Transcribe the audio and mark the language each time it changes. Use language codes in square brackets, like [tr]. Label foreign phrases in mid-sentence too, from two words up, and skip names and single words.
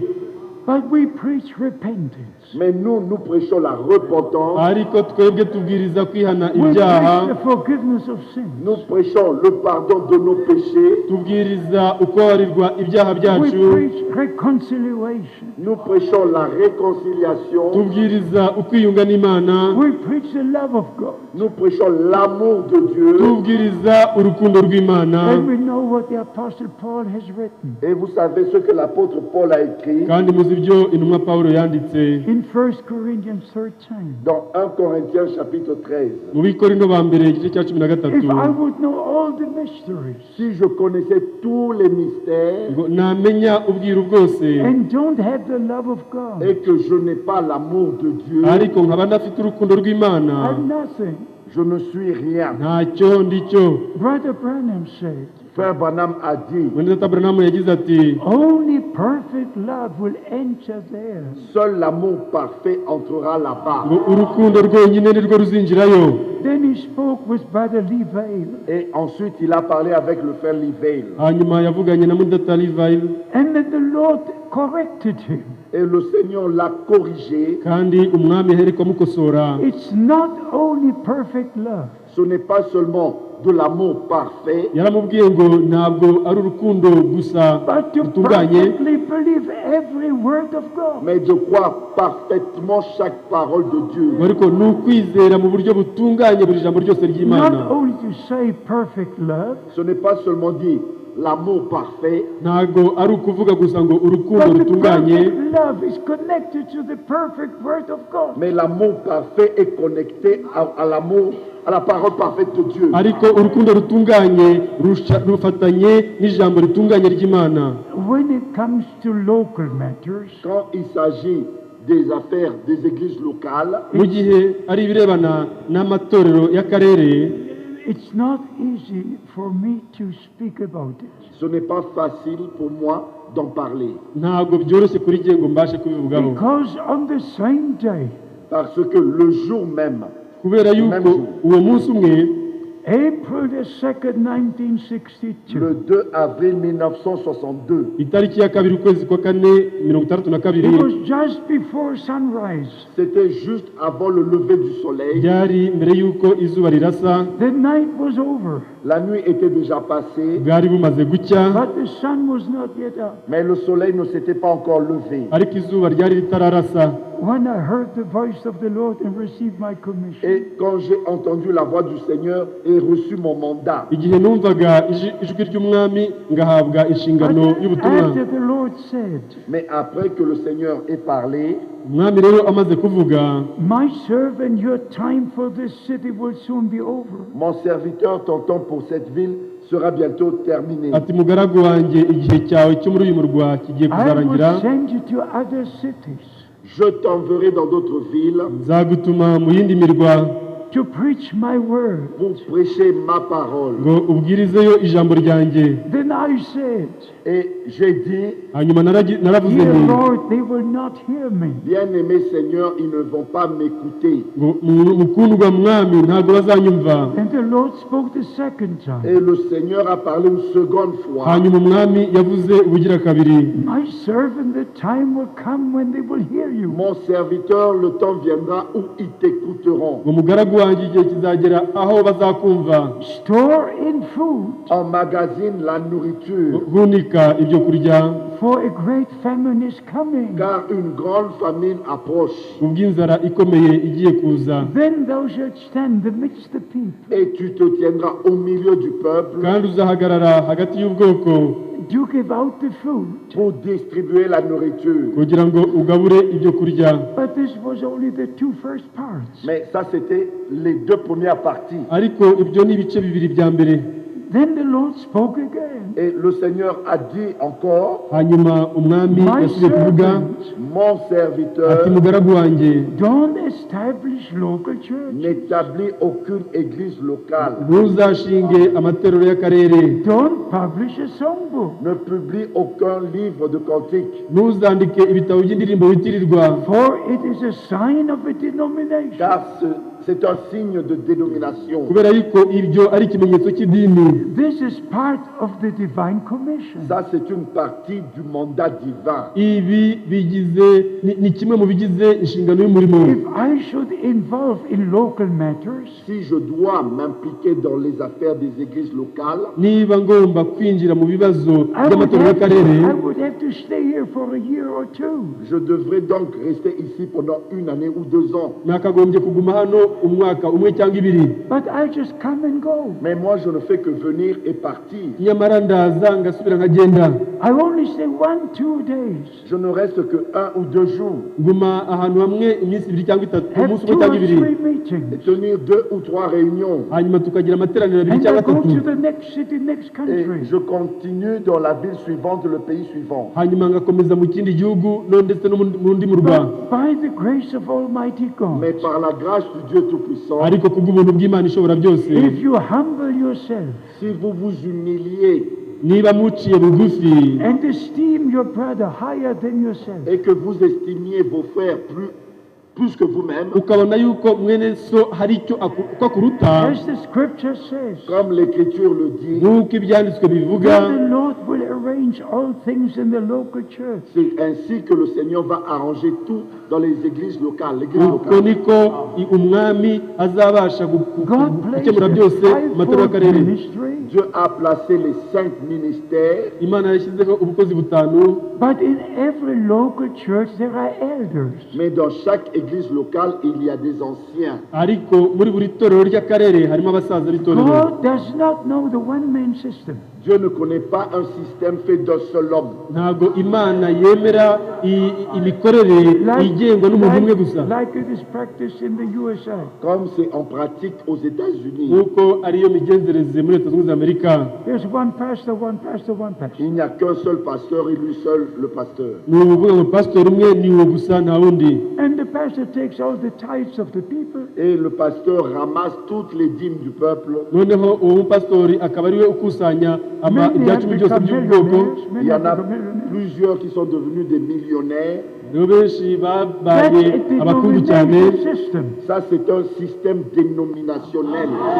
[en] But we preach repentance. [fr] Mais nous prêchons la repentance, [rw] ariko twebwe tubwiriza kwihana [en] We [rw] ibyaha, [en] preach the forgiveness of sins. [fr] nous prêchons le pardon de nos péchés, [rw] tubwiriza ukubabarirwa ibyaha [en] We [rw] byacu, [en] preach reconciliation. [fr] nous prêchons la réconciliation, [rw] tubwiriza ukwiyunga n'Imana, [en] We preach the love of God. [fr] nous prêchons l'amour de Dieu. [rw] tubwiriza urukundo rw'Imana. [en] And we know what the Apostle Paul has written. [fr] Et vous savez ce que l'apôtre Paul a écrit [rw] kandi muzi ibyo intumwa Pawulo yanditse [en] In 1 Corinthians 13, [fr] dans 1 Corinthiens chapitre 13. [rw] mu Bikorino ba mbere igice cya 13, [en] if I would know all the mysteries [fr] Si je connaissais tous les mystères [rw] ngo namenya ubwiru bwose [en] and don't have the love of God, [fr] et que je n'ai pas l'amour de Dieu, [rw] ariko nkaba ndafite urukundo rw'Imana, [en] I'm nothing. [fr] je ne suis rien. [rw] ntacyo ndicyo. [en] Brother Branham said, [fr] Frère Branham a dit, [rw] Mwene Data Branham yagize ati [en] only perfect love will enter there. [fr] seul l'amour parfait entrera là-bas. [rw] ngo urukundo rwonyine nirwo ruzinjirayo. [en] Then he spoke with Brother Lee Vale, [fr] Et ensuite, il a parlé avec le frère Livale. [rw] hanyuma yavuganye na Mwene Data Livile, [en] and then the Lord corrected him. [fr] Et le Seigneur l'a corrigé. [rw] kandi umwami ahereko amukosora. [en] It's not only perfect love, [fr] Ce n'est pas seulement de l'amour parfait, [rw] yaramubwiye ngo ntabwo ari urukundo gusa [en] but to [rw] rutunganye, [en] perfectly believe every word of God. [fr] mais de croire parfaitement chaque parole de Dieu. [rw] ngo ariko ni ukwizera mu buryo butunganye buri jambo ryose [en] Not [rw] ry'Imana. [en] only to say perfect love, [fr] Ce n'est pas seulement dire l'amour parfait, [rw] ntabwo ari ukuvuga gusa ngo urukundo [en] but the [rw] rutunganye, [en] perfect love is connected to the perfect word of God. [fr] mais l'amour parfait est connecté à l'amour, à la parole parfaite de Dieu. [rw] ariko urukundo rutunganye rufatanye n'ijambo ritunganye ry'Imana. [en] When it comes to local matters, [fr] Quand il s'agit des affaires des églises locales, [rw] mu gihe ari ibirebana n'amatorero y'akarere, [en] it's not easy for me to speak about it. [fr] ce n'est pas facile pour moi d'en parler. [rw] ntabwo byoroshye kuri jye ngo mbashe kubivugaho, [en] Because on the same day, [fr] Parce que le jour même, [rw] kubera yuko uwo munsi umwe, [en] April the 2nd, 1962, [fr] le 2 avril 1962, [rw] itariki ya kabiri ukwezi kwa kane 1962, [en] it was just before sunrise. [fr] c'était juste avant le lever du soleil. [rw] byari mbere yuko izuba rirasa, [en] The night was over, [fr] La nuit était déjà passée, [rw] bwari bumaze gucya, [en] but the sun was not yet up. [fr] mais le soleil ne s'était pas encore levé. [rw] ariko izuba ryari ritararasa. [en] when I heard the voice of the Lord and received my commission. [fr] Et quand j'ai entendu la voix du Seigneur et reçu mon mandat. [rw] igihe numvaga ijwi ry'umwami ngahabwa inshingano y'ubutumwa. [en] After the Lord said, [fr] Mais après que le Seigneur ait parlé, [rw] umwami rero amaze kuvuga, [en] my servant, your time for this city will soon be over. [fr] mon serviteur, ton temps pour cette ville sera bientôt terminé. [rw] ati mugaragu wanjye igihe cyawe cyo muri uyu murwa kigiye [en] I [rw] kuzarangira, [en] will send you to other cities [fr] Je t'enverrai dans d'autres villes [rw] nzagutuma mu yindi mirwa [en] to preach my word. [fr] pour prêcher ma parole. [rw] ngo ubwirizeyo ijambo ryanjye. [en] Then I said, [fr] Et j'ai dit, [rw] hanyuma naravuze [en] dear [rw] nti, [en] Lord, they will not hear me. [fr] bien-aimé Seigneur, ils ne vont pas m'écouter. [rw] ngo mukundwa mwami ntabwo bazanyumva. [en] And the Lord spoke the second time. [fr] Et le Seigneur a parlé une seconde fois. [rw] hanyuma umwami yavuze ubugira kabiri, [en] My servant, the time will come when they will hear you. [fr] Mon serviteur, le temps viendra où ils t'écouteront. [rw] ngo mugaragu wanjye igihe kizagera aho bazakumva. [en] Store in food, [fr] Emmagasine la nourriture, [rw] hunika ibyo kurya, [en] for a great famine is coming. [fr] car une grande famine approche. [rw] ubw'inzara ikomeye igiye kuza. [en] Then thou shalt stand amidst the people, [fr] Et tu te tiendras au milieu du peuple [rw] kandi uzahagarara hagati y'ubwoko [en] to give out the food. [fr] pour distribuer la nourriture. [rw] kugira ngo ugabure ibyo kurya. [en] But this was only the two first parts. [fr] Mais ça, c'était les deux premières parties. [rw] ariko ibyo ni ibice bibiri bya mbere. [en] Then the Lord spoke again. [fr] Et le Seigneur a dit encore, [rw] hanyuma umwami [en] My [rw] yasubiye kuvuga [en] servant, [fr] mon [rw] ati [fr] serviteur [rw] mugaragu wanjye [en] don't establish local church. [fr] n'établit aucune église locale, [rw] ntuzashinge amatorero y'akarere, [en] Don't publish a songbook. [fr] ne publie aucun livre de cantique, [rw] ntuzandike ibitabo by'indirimbo witirirwa, [en] For it is a sign of a denomination. [fr] car c'est un signe de dénomination. [rw] kubera yuko ibyo ari ikimenyetso cy'idini. [en] This is part of the divine commission. [fr] Ça, c'est une partie du mandat divin. [rw] ibi ni kimwe mu bigize inshingano y'umurimo. [en] If I should involve in local matters, [fr] Si je dois m'impliquer dans les affaires des églises locales, [rw] niba ngomba kwinjira mu bibazo [en] I would, [rw] by'amatorero [en] have to, [rw] y'akarere, [en] I would have to stay here for a year or two. [fr] je devrais donc rester ici pendant 1 année ou 2 ans. [rw] nakagombye kuguma hano umwaka umwe cyangwa ibiri. [en] But I just come and go. [fr] Mais moi, je ne fais que venir et partir. [rw] nyamara ndaza ngasubira nkagenda. [en] I only stay 1-2 days. [fr] Je ne reste que 1 ou 2 jours. [rw] nguma ahantu hamwe iminsi ibiri cyangwa itatu, [en] Have [rw] umunsi [en] 2 [rw] umwe cyangwa [en] or [rw] ibiri, [en] 3 [fr] Et [en] meetings. [fr] tenir 2 ou 3 réunions. [rw] hanyuma tukagira amateraniro abiri [en] And I [rw] cyangwa [en] go [rw] atatu, [en] to the next city, next [fr] Et [en] country. [fr] je continue dans la ville suivante, le pays suivant. [rw] hanyuma ngakomeza mu kindi gihugu no ndetse no mu rundi murwa. [en] But by the grace of Almighty God, [fr] Mais par la grâce du Dieu Tout-Puissant, [rw] ariko kubw'ubuntu bw'Imana ishobora byose, [en] if you humble yourself [fr] si vous vous humiliez [rw] niba muciye bugufi [en] and esteem your brother higher than yourself, [fr] et que vous estimiez vos frères plus que vous-même, [rw] ukabona yuko mwene so hari icyo uko akuruta, [en] as the scripture says, [fr] comme l'Écriture le dit, [rw] nk'uko ibyanditswe bivuga, [en] then the Lord will arrange all things in the local church. [fr] c'est ainsi que le Seigneur va arranger tout dans les églises locales, l'église [rw] uko [fr] locale. [rw] niko umwami azabasha [en] God placed [rw] gukemura byose [en] the [rw] mu matorero [en] fivefold [rw] y'akarere. [en] ministry, [fr] Dieu a placé les 5 ministères, [rw] Imana yashyizeho ubukozi butanu, [en] but in every local church there are elders. [fr] mais dans chaque église locale, il y a des anciens. [rw] ariko muri buri torero ry'akarere harimo abasaza b'itorero. [en] God does not know the one-man system. [fr] Dieu ne connaît pas un système fait d'un seul homme. [rw] ntabwo Imana yemera imikorere igengwa n'umuntu umwe gusa, [en] like it is practiced in the USA. [fr] Comme c'est en pratique aux États-Unis. [rw] nk'uko ariyo migenzereze muri Leta Zunze Ubumwe za Amerika. [en] There's one pastor, one pastor, one pastor. [fr] Il n'y a qu'un seul pasteur et lui seul le pasteur. [rw] ni ukuvuga ngo pasitori umwe ni uwo gusa nta wundi, [en] And the pastor takes all the tithes of the people. [fr] Et le pasteur ramasse toutes les dîmes du peuple. [rw] noneho uwo mupasitori akaba ariwe ukusanya [en] Many [rw] ibya [en] have [rw] cumi byose [en] become [rw] by'ubwoko. [en] millionaires. [fr] Il [en] Many [fr] y en [en] have [fr] a [en] become millionaires. [fr] plusieurs qui sont devenus des millionnaires. [rw] rero benshi [en] That's [rw] babaye [en] a [rw] abakungu cyane. [en] denomination system. [fr] Ça, c'est un système dénominationnel.